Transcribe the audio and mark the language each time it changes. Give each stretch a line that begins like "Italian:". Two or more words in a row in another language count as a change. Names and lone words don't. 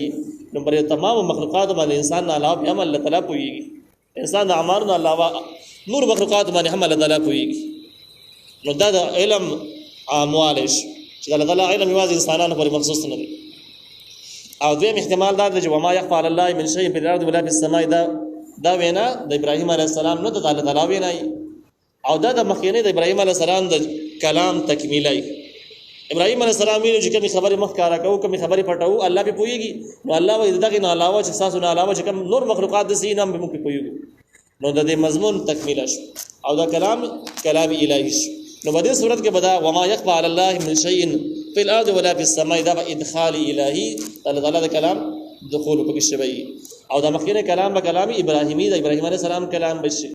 Pashto: نو پر تمامو مخلوقاتو باندې انسان نه علاوه هم الله تعالی پوهېږي. انسان د اعمالو نه علاوه نور مخلوقاتو باندې هم الله تعالی پوهېږي. نو دا د علم عاموالی شي چې د الله تعالی علم یوازې انسانانو پورې مخصوص نه دی. او دویم احتمال دا دی چې
Arabic: وما یخفى علی الله من شیء فی الارض ولا فی السماء
Pashto: دا وینا د ابراهیم
Arabic: علیه السلام
Pashto: نه د الله تعالی وینا او دا د مخکینی د ابراهیم
Arabic: علیه السلام
Pashto: د کلام تکمیلی. ابراهیم
Arabic: علیه السلام
Pashto: ویل چې کومې خبرې مخ کاره کوو کومې خبرې پټوو الله به پوهېږي. نو الله وایي دغې نه علاوه چې ستاسو نه علاوه چې کوم نور مخلوقات داسې یي نه هم به موږ پرې پوهېږو. نو د دې مضمون تکمیله شو او دا کلام الهي شو. نو په دې صورت کې به دا
Arabic: وما یخفى علی الله من شیء فی الارض ولا فی السماء
Pashto: دا به ادخال الهي الله تعالی د کلام دخول پکې شوی او دا مخکینی کلام به کلام ابراهیمی د ابراهیم
Arabic: علیه السلام
Pashto: کلام به شي.